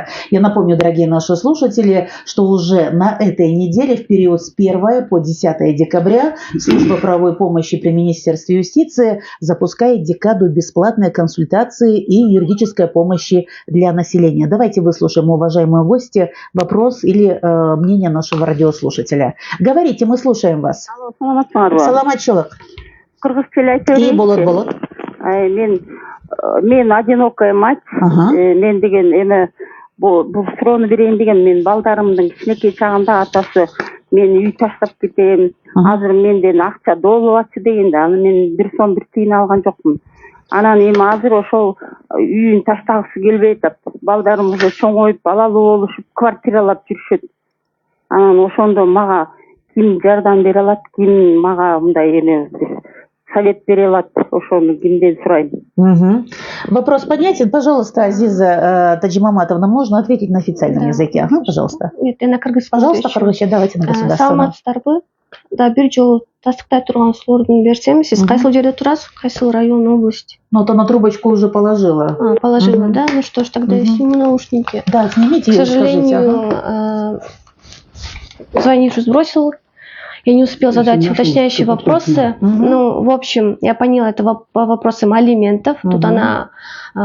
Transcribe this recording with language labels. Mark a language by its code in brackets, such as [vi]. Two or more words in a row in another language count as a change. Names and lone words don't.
[ru] Я напомню, дорогие наши слушатели, что уже на этой неделе, в период с 1 по 10 декабря, служба правовой помощи при Министерстве юстиции запускает декаду бесплатной консультации и юридической помощи для населения. Давайте выслушаем, уважаемые гости, вопрос или мнение нашего радиослушателя. Говорите, мы слушаем вас. [ky] Саламатчылык. Кыргыз тили айта берейинчи. Болот. Мен [ru] одинокая мать. [ky] Мен деген эми бул суроону берейин деген, мен балдарымдын кичинекей чагында атасы мен үй таштап кетем, азыр менден акча долуп атчы дегенде, аны мен бир сом бир тыйын алган жокмун. Анан эми азыр ошол үйүн таштагысы келбей атат. Балдарым уже чоңоюп, балалуу болушуп, квартиралап жүрүшөт. Анан ошондо мага ким жардам бере алат, ким мага мындай эме совет бере алат, ошону кимден сурайм? [ru] Вопрос понятен. Пожалуйста, Азиза Таджимаматовна, можно ответить на официальном языке? Пожалуйста. Нет, я на кыргызском. Пожалуйста, кыргызча, давайте на государственном. [ky] Саламатсыздарбы? Да, бир жолу тастыктай турган суроолорду берсем, сиз кайсыл жерде турасыз? Кайсыл район, область? [ru] Ну, то на трубочку уже положила. Положила, да? Ну что ж, тогда я сниму наушники. Да, снимите. К сожалению, звонивший сбросил. Я не успела задать уточняющие вопросы. Ну, в общем, я поняла, это по вопросам алиментов.